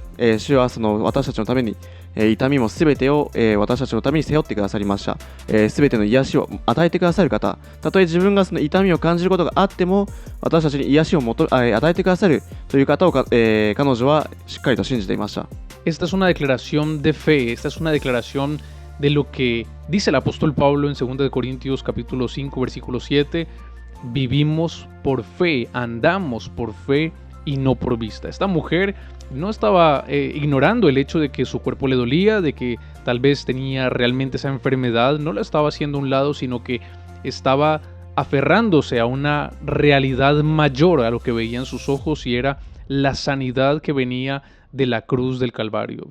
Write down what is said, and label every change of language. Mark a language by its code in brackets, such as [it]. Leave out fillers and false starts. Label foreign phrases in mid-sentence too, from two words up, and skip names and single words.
[ja] 主は私たちのために、痛みも全てを、私たちのために背負ってくださりました。全ての癒しを与えてくださる方、たとえ自分が痛みを感じることがあっても、私たちに癒しを与えてくださるという方を、彼女はしっかりと信じていました。 [es] Esta es una declaración de fe, esta es una declaración de lo que dice el apóstol Pablo en 2 de Corintios capítulo 5 versículo 7. Vivimos por fe, andamos por fe y no por vista. Esta mujer no estaba ignorando el hecho de que su cuerpo le dolía, de que tal vez tenía realmente esa enfermedad, no la estaba haciendo a un lado, sino que estaba aferrándose a una realidad mayor a lo que veían sus ojos, y era la sanidad que venía de la cruz del Calvario.